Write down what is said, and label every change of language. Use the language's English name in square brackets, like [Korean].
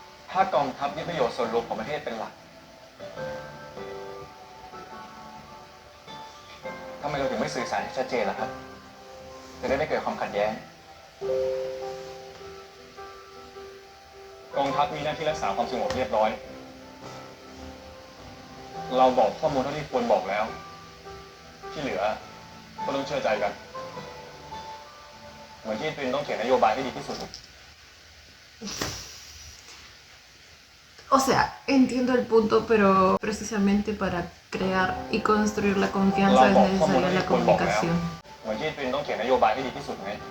[Thai] ถ้ากองทัพยึดประโยชน์ส่วนรวมของประเทศเป็นหลักทำไมเราถึงไม่สื่อสารให้ชัดเจนล่ะครับ จะได้ไม่เกิดความขัดแย้ง กองทัพมีหน้าที่รักษาความสงบเรียบร้อย เราบอกข้อมูลเท่าที่ควรบอกแล้ว ที่เหลือก็ต้องเชื่อใจกัน เหมือนที่ตรินต้องเขียนนโยบายให้ดีที่สุด [Spanish] O sea, entiendo el punto, pero precisamente para crear y construir la confianza es necesaria la comunicación. [Thai] เหมือนที่ตรินต้องเขียนนโยบายให้ดีที่สุดไง